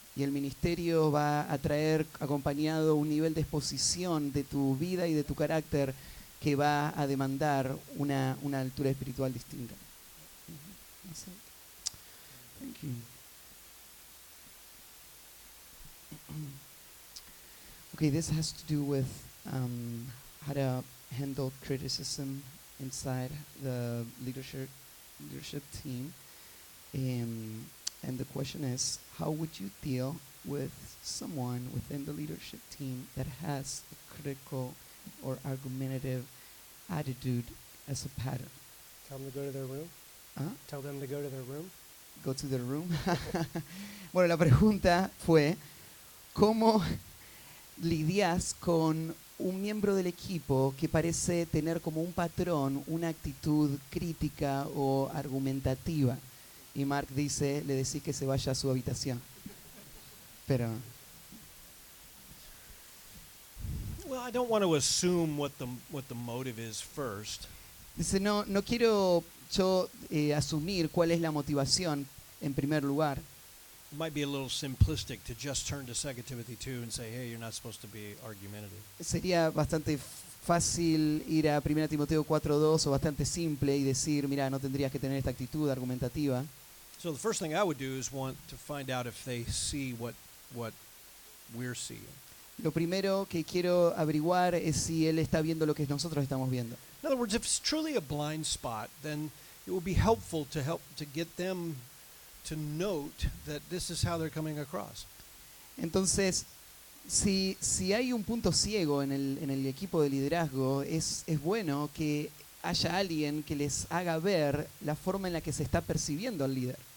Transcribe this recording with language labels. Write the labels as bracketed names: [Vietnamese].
[Spanish] Y el ministerio va a traer acompañado un nivel de exposición de tu vida y de tu carácter que va a demandar una altura espiritual distinta. [English] Thank you. Okay, this has to do with how to handle criticism inside the leadership team. And the question is, how would you deal with someone within the leadership team that has a critical or argumentative attitude as a pattern? Tell them to go to their room. Tell them to go to their room. Go to their room. [Spanish] Bueno, la pregunta fue, ¿cómo lidias con un miembro del equipo que parece tener como un patrón una actitud crítica o argumentativa? Y Mark dice, le decís que se vaya a su habitación. Pero [English] Well, I don't want to assume what the motive is first. [Spanish] dice, no quiero yo asumir cuál es la motivación en primer lugar. [English] It might be a little simplistic to just turn to 2 Timothy 2 and say, hey, you're not supposed to be argumentative. [Spanish] Sería bastante fácil ir a 1 Timoteo 4:2 o bastante simple y decir, mira, no tendrías que tener esta actitud argumentativa. [English] So the first thing I would do is want to find out if they see what we're seeing. [Spanish] lo primero que quiero averiguar es si él está viendo lo que nosotros estamos viendo. [English] In other words, if it's truly a blind spot, then it will be helpful to get them to note that this is how they're coming across. [Spanish] Entonces, si hay un punto ciego en el equipo de liderazgo, es bueno que haya alguien que les haga ver la forma en la que se está percibiendo al líder.